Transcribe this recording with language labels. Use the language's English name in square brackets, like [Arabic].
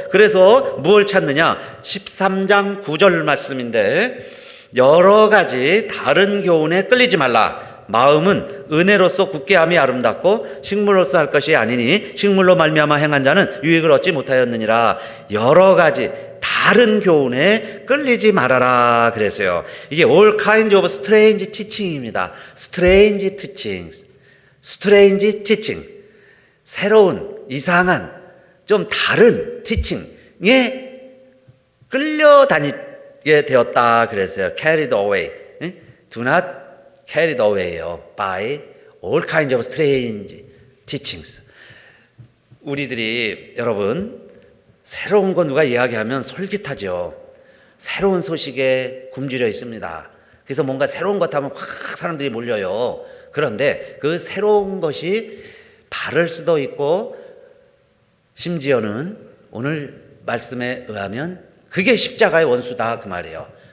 [Korean] 그래서 무엇을 찾느냐? 13장 9절 말씀인데, 여러 가지 다른 교훈에 끌리지 말라. 마음은 은혜로서 굳게 함이 아름답고 식물로서 할 것이 아니니 식물로 말미암아 행한 자는 유익을 얻지 못하였느니라. 여러 가지 다른 교훈에 끌리지 말아라 그랬어요. 이게 [English] all kinds of strange teaching입니다. strange teachings, strange teaching, [Korean] 새로운 이상한 좀 다른 teaching에 끌려다니게 되었다 그랬어요. [English] carried away, do not carried away요 by all kinds of strange teachings. [Korean] 우리들이 여러분 새로운 거 누가 이야기하면 솔깃하죠. 새로운 소식에 굶주려 있습니다. 그래서 뭔가 새로운 것 하면 확 사람들이 몰려요. 그런데 그 새로운 것이 바를 수도 있고 심지어는 오늘 말씀에 의하면 그게 십자가의 원수다 그 말이에요.